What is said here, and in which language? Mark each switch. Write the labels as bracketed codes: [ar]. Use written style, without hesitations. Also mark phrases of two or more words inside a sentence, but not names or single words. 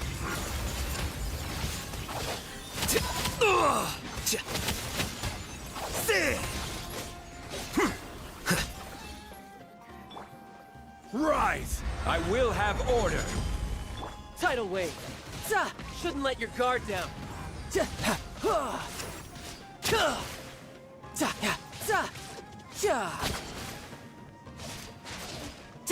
[en] Rise. I will have order. Tidal wave. Za! Shouldn't let your guard down. Ja! Ha! Huh! Ja! Za! Ya! Za! Ja! Ja!